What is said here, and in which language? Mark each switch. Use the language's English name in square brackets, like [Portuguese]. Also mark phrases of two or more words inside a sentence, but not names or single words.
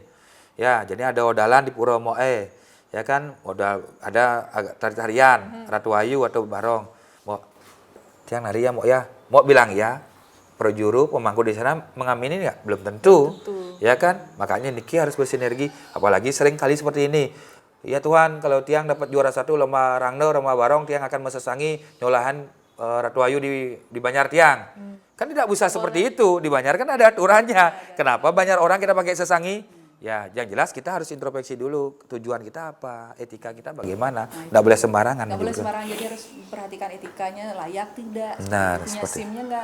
[Indonesian] Ya, jadi ada odalan di Pura Moe. Ya kan, ada tari-tarian, Ratu Ayu atau Barong. Mau tiang nari ya, mau bilang ya. Projuru pemangku di sana mengamini nggak? Belum tentu. Ya kan? Makanya Niki harus bersinergi. Apalagi sering kali seperti ini. Ya Tuhan, kalau tiang dapat juara 1 lomba rangda, lomba barong, tiang akan [Balinese] mesesangi nyolahan [Indonesian] Ratu Ayu di Banjar tiang. Kan tidak bisa seperti itu. Di Banjar kan ada aturannya. Kenapa banyak orang kita pakai sesangi? Ya, yang jelas kita harus introspeksi dulu tujuan kita apa, etika kita bagaimana. Nggak boleh sembarangan. Nggak boleh sembarangan, jadi harus perhatikan etikanya layak tidak. Benar, punya SIM-nya nggak?